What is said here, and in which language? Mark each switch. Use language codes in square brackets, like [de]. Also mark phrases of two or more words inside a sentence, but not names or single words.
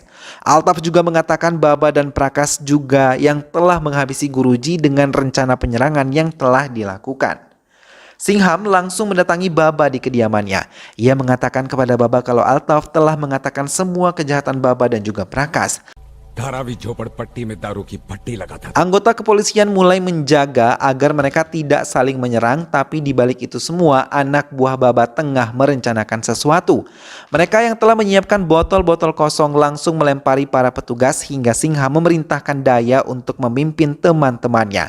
[id] Altaf juga mengatakan Baba dan Prakas juga yang telah menghabisi Guruji dengan rencana penyerangan yang telah dilakukan. Singham langsung mendatangi Baba di kediamannya. Ia mengatakan kepada Baba kalau Altaf telah mengatakan semua kejahatan Baba dan juga Prakas. [hi] धारावी झोपड़पट्टी में दारू की भट्टी लगाता था. [id] Anggota kepolisian mulai menjaga agar mereka tidak saling menyerang, tapi di balik itu semua anak buah Baba tengah merencanakan sesuatu. Mereka yang telah menyiapkan botol-botol kosong langsung melempari para petugas hingga Singham memerintahkan Daya untuk memimpin teman-temannya.